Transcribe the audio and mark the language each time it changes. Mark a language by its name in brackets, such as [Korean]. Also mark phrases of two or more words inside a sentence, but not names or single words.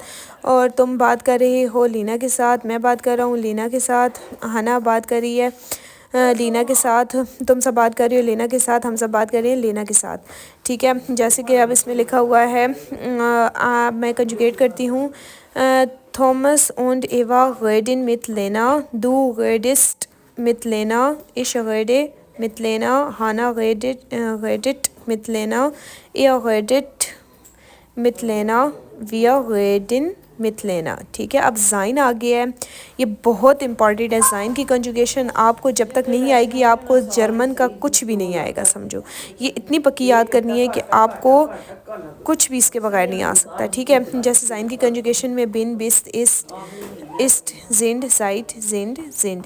[Hindi] और तुम बात कर रहे हो लीना के साथ, मैं बात कर रहा हूँ लीना के साथ। हना बात कर रही है लीना के साथ। तुम सब बात कर रही हो लीना के साथ, हम सब बात कर रहे हैं लीना के साथ। ठीक है, जैसे कि अब इसमें लिखा हुआ है, मैं कंजुगेट करती हूँ। [German] थॉमस und Eva reden mit Lena, du redest mit Lena, ich rede mit Lena, Hannah redet mit Lena, ihr redet mit Lena, wir reden mit Lena। [Hindi] ठीक है, अब ज़ाइन आ गया है, ये बहुत इंपॉर्टेंट है। ज़ाइन की कंजुगेशन आपको जब तक नहीं आएगी, आपको जर्मन का कुछ भी नहीं आएगा, समझो। ये इतनी पक्की याद करनी है कि आपको कुछ भी इसके बगैर नहीं आ सकता। ठीक है, जैसे ज़ाइन की कंजुगेशन में [German] bin, bist, ist, sind, seid, sind, sind.